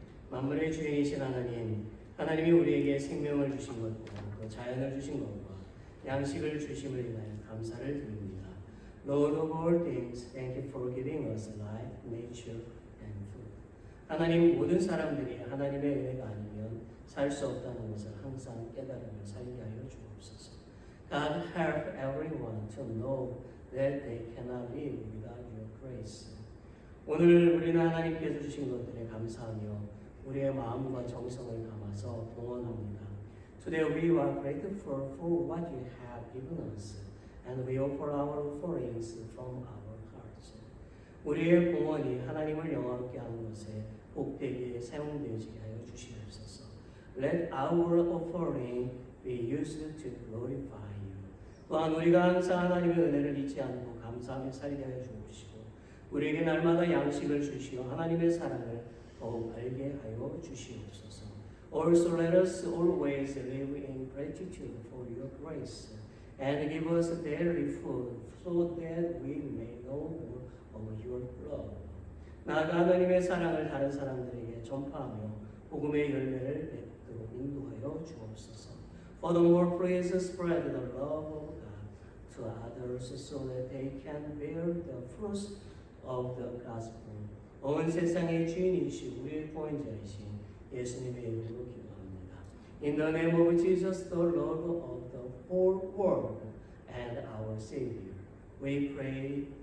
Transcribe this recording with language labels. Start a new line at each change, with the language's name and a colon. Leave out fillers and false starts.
Korean: 만물의 주인이신 하나님, 하나님이 우리에게 생명을 주신 것과 또 자연을 주신 것과 양식을 주심을 인하여 감사를 드립니다.
English: Lord of all things, thank you for giving us life, nature, and food.
Korean: 하나님, 모든 사람들이 하나님의 은혜가 아니면 살 수 없다는 것을 항상 깨달으며 살게 하여 주옵소서.
English: God help everyone to know that they cannot live without your grace.
Korean: 오늘 우리는 하나님께서 주신 것들에 감사하며 우리의 마음과 정성을 담아서 봉헌합니다.
English: Today we are grateful for what you have given us, and we offer our offerings from our hearts.
Korean: 우리의 봉헌이 하나님을 영화롭게 하는 것에 복되게 사용되어지게 하여 주시옵소서.
English: Let our offering be used to glorify you.
Korean: 또한 우리가 항상 하나님의 은혜를 잊지 않고 감사하며 살게 하여 주옵시고 우리에게 날마다 양식을 주시어 하나님의 사랑을 더욱 알게 하여 주시옵소서.
English: Also let us always live in gratitude for your grace and give us daily food so that we may know more of your love.
Korean: 나아가 하나님의 사랑을 다른 사람들에게 전파하며 복음의 열매를 맺도록 인도하여 주옵소서.
English: Furthermore, please spread the love of God to others so that they can bear the fruits of the gospel.
Korean: 온 세상의 주인이시고 우리의 구원자이신 예수님의 이름으로 기도합니다.
English: In the name of Jesus, the Lord of the whole world and our Savior, we pray.